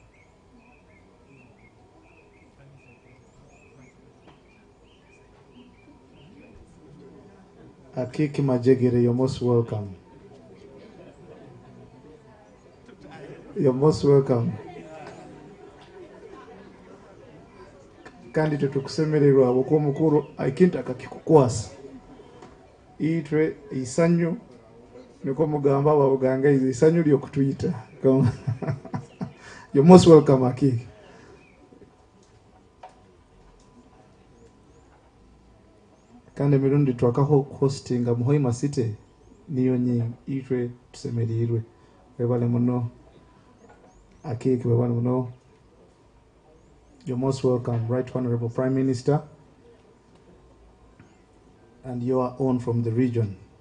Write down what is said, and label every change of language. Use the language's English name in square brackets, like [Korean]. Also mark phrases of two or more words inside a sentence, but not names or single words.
[English] Akiki Majegede, you're most welcome. You're most welcome. [Nyoro] Kandi tutukusemererwa abokuwa mukuru ikintu akakikukwasa itwe isanyu niko mugamba babuganga isanyu lyo kutuyita. [English] You're most welcome Akiki. [Nyoro] Kandi mirundi twaka hostinga Muhoima City niyo nyi itwe tusemerirwe webale muno Akiki webale muno. [English] You're most welcome, Right Honorable Prime Minister, and you are on from the region.